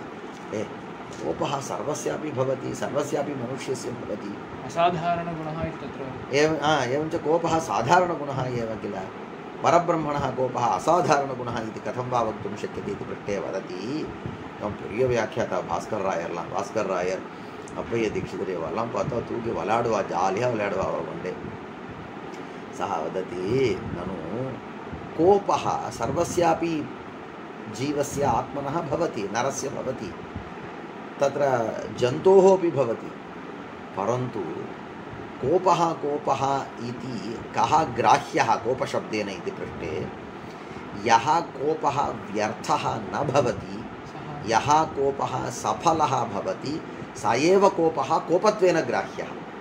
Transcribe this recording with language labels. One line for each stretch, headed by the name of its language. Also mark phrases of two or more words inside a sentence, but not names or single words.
Sanskrit: कोपः सर्वस्यापि भवति, सर्वस्यापि मनुष्यस्य भवति। असाधारणगुणः इति तत्र एवञ्च कोपः साधारणगुणः एव किल। परब्रह्मणः कोपः असाधारणगुणः इति कथं वा वक्तुं शक्यते इति पृष्टे वदति। प्रियव्याख्याता भास्कर रायर्
Tamil: அப்பைய दीक्षितरे எல்லாம் பார்த்தா தூக்கி விளையாடுவா, ஜாலியாக விளையாடுவா அவண்டே.
Sanskrit: सः वदति ननु कोपः सर्वस्यापि जीवस्य आत्मनः भवति, नरस्य भवति, तत्र जन्तोः अपि भवति। परन्तु कोपः इति कः ग्राह्यः कोपशब्देन इति पृष्टे यः कोपः व्यर्थः न भवति, यः कोपः सफलः भवति, स एव कोपः कोपत्वेन ग्राह्यः।